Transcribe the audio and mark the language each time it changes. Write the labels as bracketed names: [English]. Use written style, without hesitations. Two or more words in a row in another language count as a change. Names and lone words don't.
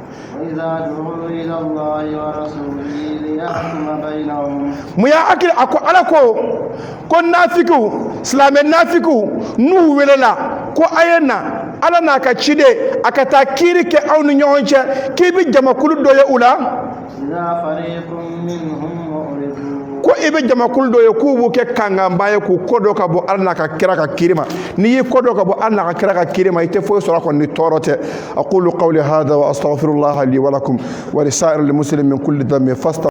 [Bambara] mun y'a hakili a ko Ala ko nafikiw silamɛ nafikiw n'u welela ko a ye na Ala n'a ka ciden a ka taa kiiri kɛ aw ni ɲɔgɔn cɛ k'i bɛ jamakulu dɔ ye u la ko i bɛ jamakulu dɔ ye k'u b'u kɛ kanganba ye k'u kɔ dɔ ka bɔ Ala n'a ka kira ka kiiri ma n'i y'i kɔ dɔ ka bɔ Ala n'a ka kira ka kiiri ma i tɛ foyi sɔrɔ a kɔnɔ ni tɔɔrɔ tɛ [Arabic] أقول قولي هذا وأستغفر الله لي ولكم ولسائر المسلمين من كل ذنب